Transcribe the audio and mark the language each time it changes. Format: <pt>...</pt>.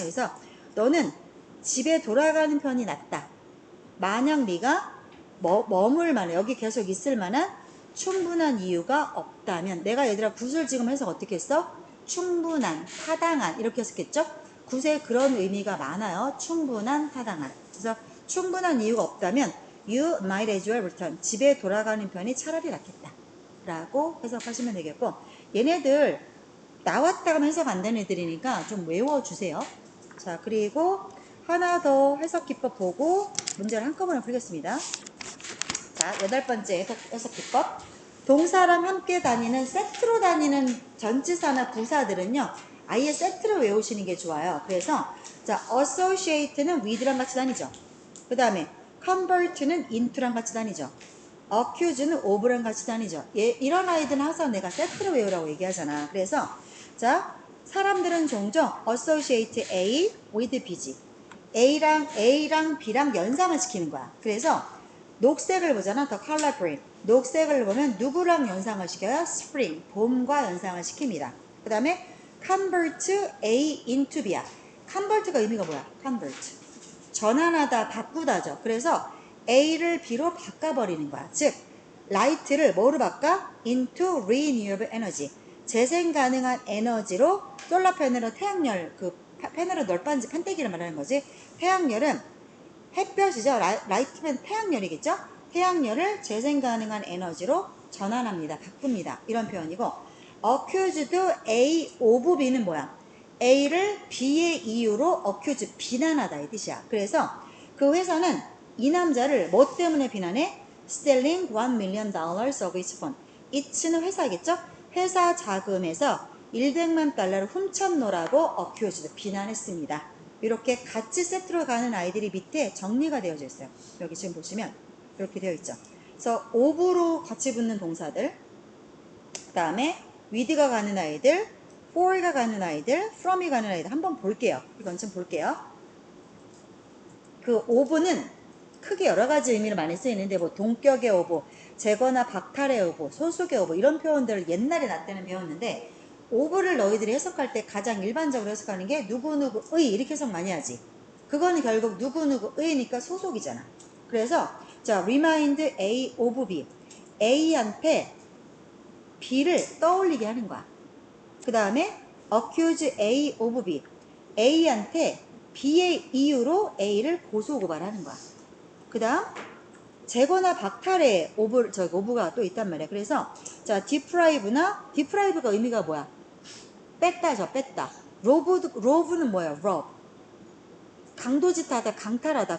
<ko>그래서 너는 집에 돌아가는 편이 낫다. 만약 네가 머물 만한, 여기 계속 있을 만한 충분한 이유가 없다면, 내가 얘들아 굿을 지금 해석 어떻게 했어? 충분한, 타당한 이렇게 해석했죠? 굿에 그런 의미가 많아요. 충분한, 타당한. 그래서 충분한 이유가 없다면</ko> <en>you might as well return.</en> <ko>집에 돌아가는 편이 차라리 낫겠다 라고 해석하시면 되겠고, 얘네들 나왔다가 해석 안 되는 애들이니까 좀 외워주세요. 자, 그리고 하나 더 해석 기법 보고 문제를 한꺼번에 풀겠습니다. 자, 8번째 해석 기법. 동사랑 함께 다니는, 세트로 다니는 전치사나 부사들은요, 아예 세트로 외우시는 게 좋아요. 그래서 자, associate는 with랑 같이 다니죠. 그 다음에 convert는 into랑 같이 다니죠. accuse는 of랑 같이 다니죠. 이런 아이들은 항상 내가 세트로 외우라고 얘기하잖아. 그래서 자, 사람들은 종종 associate A with B지. A랑 B랑 연상을 시키는 거야. 그래서 녹색을 보잖아.</ko> <en>The color green.</en> <ko>녹색을 보면 누구랑 연상을 시켜요? Spring. 봄과 연상을 시킵니다. 그 다음에 convert A into B야. convert가 의미가 뭐야? convert. 전환하다, 바꾸다죠. 그래서 A를 B로 바꿔버리는 거야. 즉, light를 뭐로 바꿔?</ko> <en>into renewable energy.</en> <ko>재생 가능한 에너지로, 솔라 패널은 태양열, 패널은 널빤지 판때기를 말하는 거지. 태양열은 햇볕이죠. 라이트면 태양열이겠죠. 태양열을 재생 가능한 에너지로 전환합니다. 바꿉니다. 이런 표현이고, accused A of B는 뭐야? A를 B의 이유로 accuse, 비난하다 이 뜻이야. 그래서 그 회사는 이 남자를 뭐 때문에 비난해?</ko> <en>Stealing $1 million of its fund.</en> <ko>it는 회사겠죠? 회사 자금에서 100만 달러를 훔쳤노라고 accused, 비난했습니다. 이렇게 같이 세트로 가는 아이들이 밑에 정리가 되어져 있어요. 여기 지금 보시면 이렇게 되어 있죠. 그래서 of로 같이 붙는 동사들, 그 다음에 with가 가는 아이들, for가 가는 아이들, from이 가는 아이들 한번 볼게요. 이건 좀 볼게요. 그 of는 크게 여러 가지 의미로 많이 쓰이는데 뭐 동격의 of, 제거나 박탈의 of, 소속의 of 이런 표현들을 옛날에 나 때는 배웠는데, of를 너희들이 해석할 때 가장 일반적으로 해석하는 게 누구누구의 이렇게 해석 많이 하지. 그거는 결국 누구누구의니까 소속이잖아. 그래서 자, remind A of B. A한테 B를 떠올리게 하는 거야. 그 다음에 accuse A of B. A한테 B의 이유로 A를 고소고발하는 거야. 그 다음 제거나 박탈의 오브가 또 있단 말이야. 그래서 자, deprive가 의미가 뭐야? 뺐다죠. 뺐다. rove는 뭐야? rob. 강도짓하다, 강탈하다.</ko>